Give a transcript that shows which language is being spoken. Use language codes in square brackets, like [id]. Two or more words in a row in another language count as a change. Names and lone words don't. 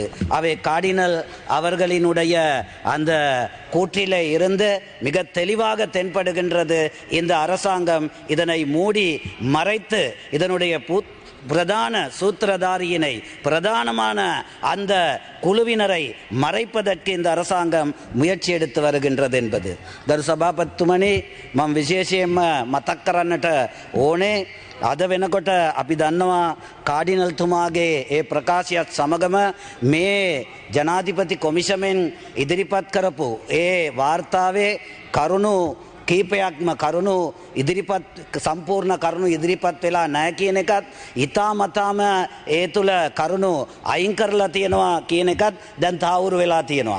[ta] அவை கார்டினல் அவர்களினுடைய அந்த கூற்றிலே இருந்து மிக தெளிவாக தென்படுகின்றது. இந்த அரசாங்கம் இதனை மூடி மறைத்து இதனுடைய பிரதான சூத்திரதாரியினை, பிரதானமான அந்த குழுவினரை மறைப்பதற்கு இந்த அரசாங்கம் முயற்சி எடுத்து வருகின்றது என்பது. [si] ගරු සභාපතිතුමනි, මම විශේෂයෙන්ම මතක් කරන්නට ඕනේ, අද වෙනකොට අපි දන්නවා කාඩිනල්තුමාගේ ඒ ප්‍රකාශයත් සමගම මේ ජනාධිපති කොමිෂමෙන් ඉදිරිපත් කරපු ඒ වාර්තාවේ කරුණු කීපයක්ම කරුණු ඉදිරිපත් සම්පූර්ණ කරුණු ඉදිරිපත් වෙලා නැහැ කියන එකත්, ඉතාමතාම ඒ තුල කරුණු අයින් කරලා තියෙනවා කියන එකත් දැන් තාවුරු වෙලා තියෙනවා.